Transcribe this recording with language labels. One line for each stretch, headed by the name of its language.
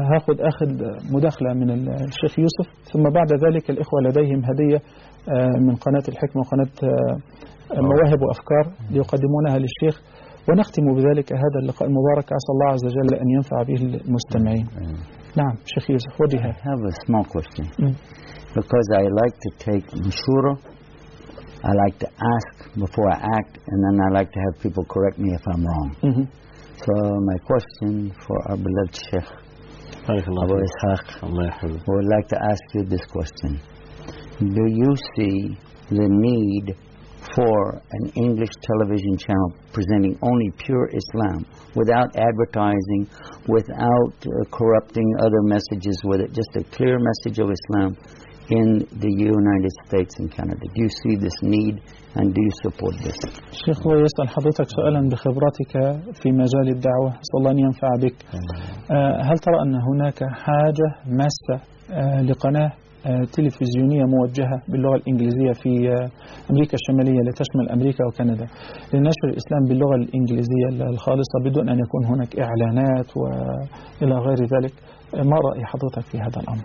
Arabic: أخذ مداخلة من الشيخ يوسف، ثم بعد ذلك الإخوة لديهم هدية من قناة الحكمة وقناة مواهب وأفكار ليقدمونها للشيخ، ونختم بذلك هذا اللقاء المبارك. عسى الله عز وجل أن ينفع به المستمعين. نعم شيخ يوسف.
English: I have a small question. Because I like to take mashura, I like to ask before I act, and then I like to have people correct me if I'm wrong. So my question for our beloved Sheikh Abu Ishaq, I would like to ask you this question. Do you see the need for an English television channel presenting only pure Islam without advertising, without corrupting other messages with it, just a clear message of Islam in the United States and Canada? Do you see this need and do you support this?
Arabic: شيخ الله يسأل حضرتك سؤالا بخبرتك في مجال الدعوة، صلى الله ينفع بك. هل ترى أن هناك حاجة ماسة لقناة تلفزيونية موجهة باللغة الإنجليزية في أمريكا الشمالية لتشمل أمريكا وكندا لنشر الإسلام باللغة الإنجليزية الخالصة بدون أن يكون هناك إعلانات وإلى غير ذلك؟ ما رأي حضرتك في هذا الأمر؟